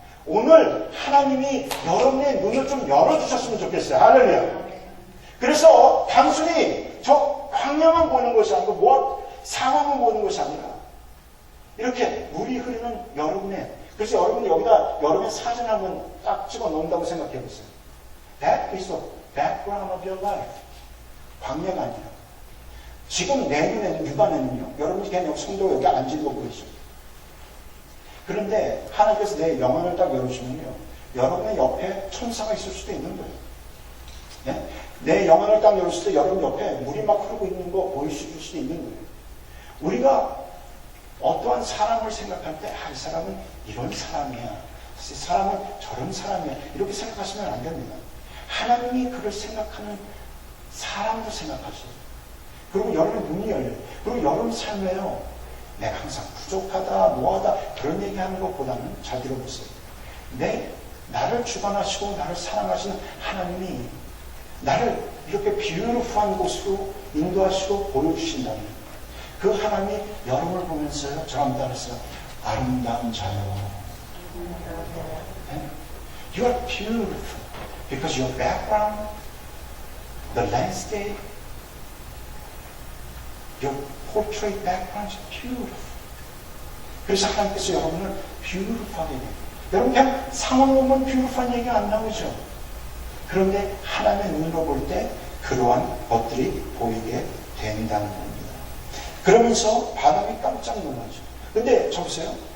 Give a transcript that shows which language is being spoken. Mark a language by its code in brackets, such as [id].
[ko] 오늘 하나님이 여러분의 눈을 좀 열어주셨으면 좋겠어요. 할렐루야. 그래서 단순히 저 광야만 보는 것이 아니고 상황만 보는 것이 아니라 이렇게 물이 흐르는 여러분의, 그래서 여러분이 여기다 여러분의 사진 한번 딱 찍어 놓는다고 생각해 보세요. [en] That is the background of your life. [ko] 광야가 아니라. 지금 내 눈에는, 육안에는요, 여러분이 그냥 성도 여기 앉은 거 보이죠. 그런데 하나님께서 내 영안을 딱 열어주면요, 여러분의 옆에 천사가 있을 수도 있는 거예요. 네? 내 영안을 딱 열었을 때 여러분 옆에 물이 막 흐르고 있는 거 보이실 수도 있는 거예요. 우리가 어떠한 사람을 생각할 때, 이 사람은 이런 사람이야, 이 사람은 저런 사람이야, 이렇게 생각하시면 안 됩니다. 하나님이 그를 생각하는 사람도 생각하시고, 그리고 여러분 눈이 열려요. 그리고 여러분 삶에요, 내가 항상 부족하다, 뭐하다, 그런 얘기하는 것보다는 잘 들어보세요. 나를 주관하시고 나를 사랑하시는 하나님이 나를 이렇게 뷰티풀한 곳으로 인도하시고 보여주신다면, 그 하나님이 여러분을 보면서요, 저랑 따라서 아름다운 자요. [en] You are beautiful because your background, the landscape, your portrait background is beautiful. [ko] 그래서 하나님께서 여러분을 beautiful하게 됩니다. 여러분 그냥 상황 보면 beautiful한 얘기가 안 나오죠. 그런데 하나님의 눈으로 볼 때 그러한 것들이 보이게 된다는 겁니다. 그러면서 발람이 깜짝 놀라죠. 근데 저보세요.